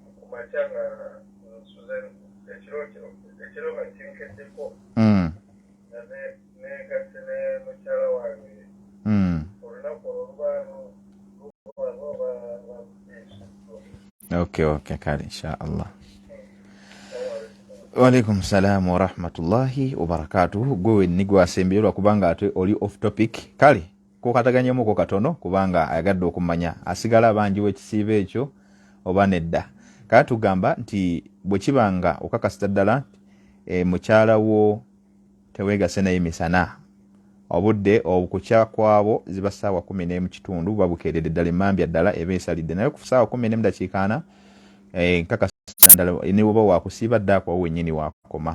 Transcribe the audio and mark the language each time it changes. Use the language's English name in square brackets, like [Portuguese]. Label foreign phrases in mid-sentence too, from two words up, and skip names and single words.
[Ganda] Okay, kale inshallah. [Arabic] وعليكم السلام ورحمة الله وبركاته. [Ganda] Gwe nigwa asembelwa kubanga ate oli [English] off topic. [Ganda] Kale ko kataganyemo ko katono kubanga ayagadde okumanya asigala banji wekisibe ekyo oba nedda. Kale tugamba nti bwe kibanga okakasita ddala mukyala wo tewegase naye misana obudde obukukya kwabo ziba ssaawa 10:30 babukeeredde ddala emmambya ddala eba esalidde naye ku ssaawa 10:40 nkakasita ddala ne woba wakusiiba dda akwawo wennyini wakoma.